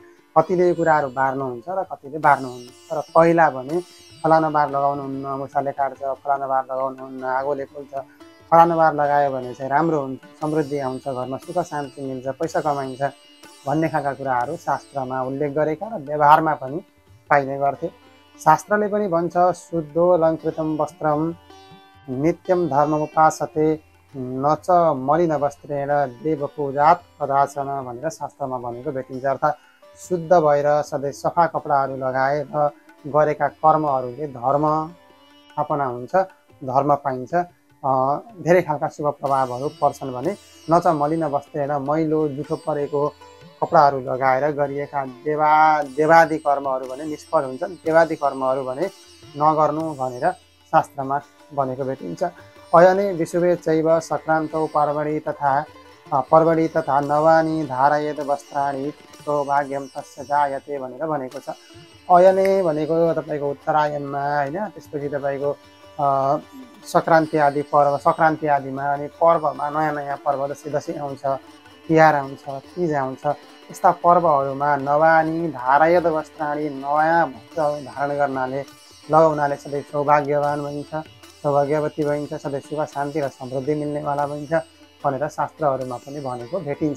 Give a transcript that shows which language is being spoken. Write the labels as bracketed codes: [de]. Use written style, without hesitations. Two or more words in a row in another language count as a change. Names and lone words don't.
[ne] कतिले यो कुराहरू बार्नुहुन्छ र कतिले बार्नुहुन्न। तर पहिला भने फलानो बार लगाउनुहुन्न, मुसाले काट्छ, फलानो बार लगाउनुहुन्न, आगोले पोल्छ, फलानो बार लगायो भने चाहिँ राम्रो हुन्छ, समृद्धि आउँछ, घरमा सुख शान्ति मिल्छ, पैसा कमाइन्छ भन्ने खालका कुराहरू शास्त्रमा उल्लेख गरेका र व्यवहारमा पनि पाइने गर्थे। शास्त्रले पनि भन्छ [sa] शुद्धोऽलङ्कृतं वस्त्रं नित्यं धर्ममुपासते न च मलिन वस्त्रेण देवपूजात् कदाचन [ne] भनेर शास्त्रमा भनेको भेटिन्छ। अर्थात् शुद्ध भएर सधैँ सफा कपडाहरू लगाएर गरेका कर्महरूले धर्म स्थापना हुन्छ, धर्म पाइन्छ, धेरै खालका शुभ प्रभावहरू पर्छन् भने न चाहिँ [sa] मलिन वस्त्रेण [ne] मैलो जुठो परेको कपडाहरू लगाएर गरिएका देवादि कर्महरू भने निष्फल हुन्छन्। देवादि कर्महरू भने नगर्नु भनेर शास्त्रमा भनेको भेटिन्छ। [sa] अयने विशुभे चैव सङ्क्रान्तौ पर्वणि तथा नवानी धारयेत् वस्त्राणि सौभाग्यं तस्य जायते [ne] भनेर भनेको छ। अयने भनेको तपाईँको उत्तरायणमा होइन, त्यसपछि तपाईँको सङ्क्रान्ति आदिमा अनि पर्वमा नयाँ नयाँ पर्व जस्तै दसैँ आउँछ, तिहार आउँछ, तीज आउँछ, यस्ता पर्वहरूमा [sa] नवानी धारयद वस्त्राणि [ne] नयाँ वस्त्र धारण गर्नाले लगाउनाले सधैँ सौभाग्यवान भइन्छ, सौभाग्यवती भइन्छ, सधैँ सुख शान्ति र समृद्धि मिल्नेवाला भइन्छ भनेर शास्त्रहरूमा पनि भनेको भेटिन्छ।